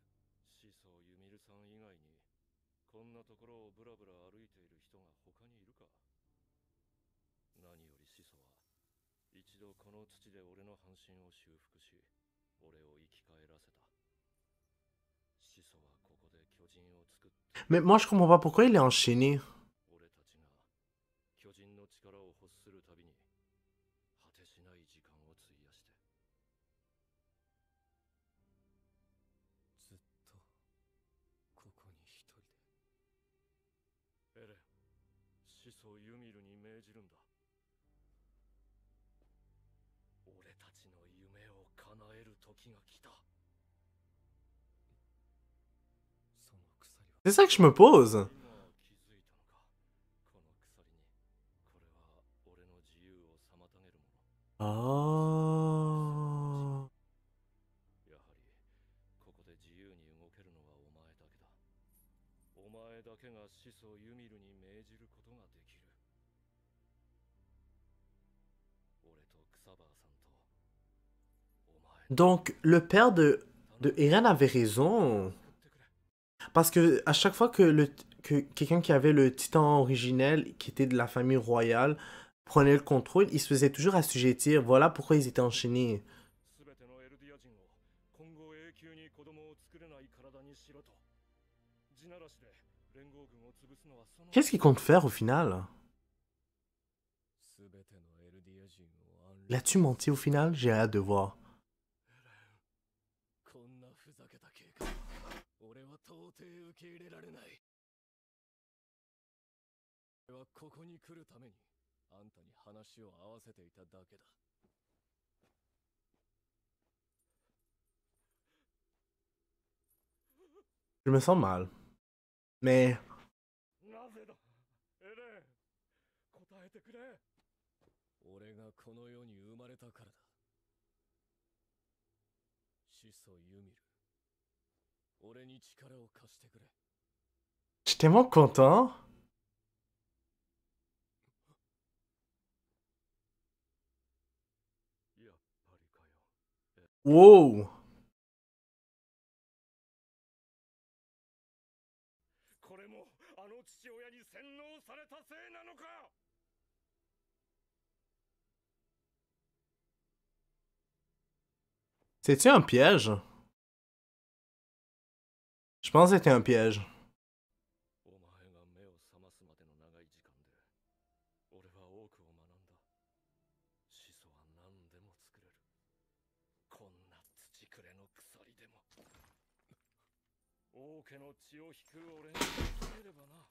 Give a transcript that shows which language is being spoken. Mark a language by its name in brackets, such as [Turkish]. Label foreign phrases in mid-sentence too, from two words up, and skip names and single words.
[Japanese] 始祖ユミルさん以外にこんなところをブラブラ歩いている人が他にいるか。何より始祖は一度この土で俺の半身を修復し、俺を生き返らせた。始祖はここで巨人を作って。 [French] Mais moi, je comprends pas pourquoi il est enchaîné. [Japanese] 俺たちが巨人の力を欲するたびに果てしない時間を費やして。ずっとここに一人で。エレン、始祖ユミルに命じるんだ。たちの夢を叶える時が来た。その鎖は [French] C'est ça que je me pose. [Japanese] 今気づいたのか。この鎖に、これは俺の自由を妨げるもの。 Oh. やはりここで自由に動けるのはお前だけだ。お前だけが始祖ユミルに命じることができる。俺とクサバーさんとお前 [French] Donc, le père de Eren avait raison. Parce que à chaque fois que quelqu'un qui avait le titan originel, qui était de la famille royale, prenait le contrôle, il se faisait toujours assujettir. Voilà pourquoi ils étaient enchaînés. [Japanese] すべてのエルディア人を今後永久に子供を作れない体にしろと。地ならしで連合軍を潰すのはその [French] Qu'est-ce qu'il compte faire au final? [Japanese] すべてのエルディア人を [French] L'as-tu menti au final? J'ai hâte de voir. [Japanese] こんなふざけた計画、俺は到底受け入れられない。俺はここに来るためにあんたに話を合わせていただけだ。 [French] Je me sens mal. Mais [Japanese] なぜだ、エレン、答えてくれ。俺がこの世に生まれたからだ。始祖ユミル、俺に力を貸してくれ。 [French] je suis tellement content. [Japanese] やっぱりかよ。 Wow. これもあの父親に洗脳されたせいなのか。 [French] C'est-tu un piège? Je pense que c'était un piège. [Japanese] お前が目を覚ますまでの長い時間で俺は多くを学んだ。始祖は何でも作れる。こんな土くれの鎖でも。王家の血を引く俺に助ければな。